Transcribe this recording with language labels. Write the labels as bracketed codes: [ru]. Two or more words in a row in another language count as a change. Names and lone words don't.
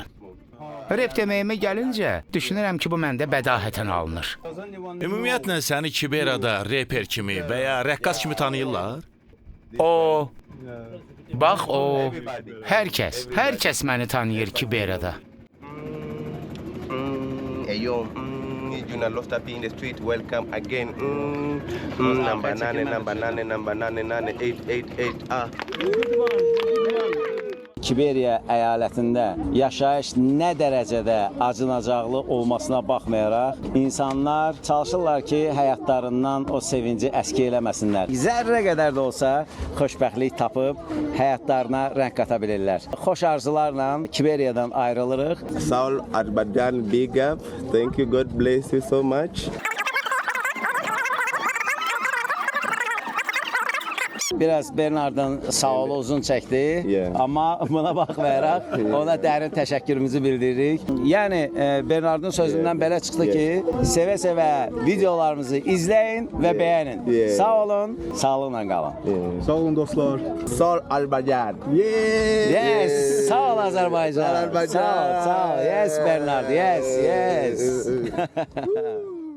[az] Rep deməyimə gəlincə, düşünürəm ki, bu məndə bədahətən alınır. Ümumiyyətlə səni Kiberada reper kimi və ya rəqqas kimi tanıyırlar? Bax o, hər kəs məni tanıyır Kiberada. [en] Hey yo, you know lost up in the street, welcome again. Number 9, 888. [az] Kiberiya əyalətində yaşayış nə dərəcədə acınacaqlı olmasına baxmayaraq, insanlar çalışırlar ki, həyatlarından o sevinci əski eləməsinlər. Zərrə qədər də olsa xoşbəxtlik tapıb həyatlarına rəng qata bilirlər. Xoş arzularla Kiberiyadan ayrılırıq. Sağ ol Azərbaycan, [en] big up. Thank you, God bless you so much. [az] Biraz Bernard'ın sağ olu uzun çəkdi, amma buna baxmayaraq ona dərin təşəkkürümüzü bildiririk. Yəni Bernard'ın sözündən belə çıxdı ki, sevə-sevə videolarımızı izləyin və bəyənin. Sağ olun, sağlıqla qalın. Sağ olun dostlar. Sağ ol Azərbaycan. Yes, sağ ol Azərbaycan. Sağ ol. [en] Yes Bernard, yes.